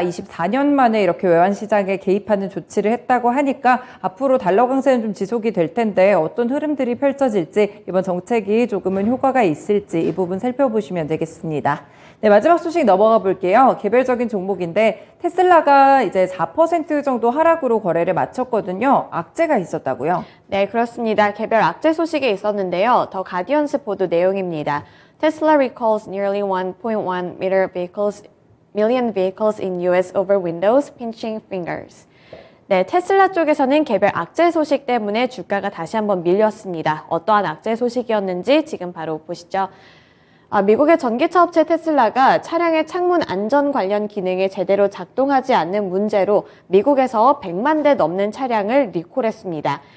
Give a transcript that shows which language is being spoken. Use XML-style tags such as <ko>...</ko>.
<ko>24년 만에 이렇게 외환 시장에 개입하는 조치를 했다고 하니까 앞으로 달러 강세는 좀 지속이 될 텐데 어떤 흐름들이 펼쳐질지 이번 정책이 조금은 효과가 있을지 이 부분 살펴보시면 되겠습니다. 네, 마지막 소식 넘어가 볼게요. 개별적인 종목인데 테슬라가 이제 4% 정도 하락으로 거래를 마쳤거든요. 악재가 있었다고요? 네, 그렇습니다. 개별 악재 소식이 있었는데요. 더 가디언스 보도 내용입니다.</ko> <en>Tesla recalls nearly 1.1 million vehicles in US over Windows, pinching fingers.</en> <ko>네, 테슬라 쪽에서는 개별 악재 소식 때문에 주가가 다시 한번 밀렸습니다. 어떠한 악재 소식이었는지 지금 바로 보시죠. 미국의 전기차 업체 테슬라가 차량의 창문 안전 관련 기능이 제대로 작동하지 않는 문제로 미국에서 100만 대 넘는 차량을 리콜했습니다.</ko>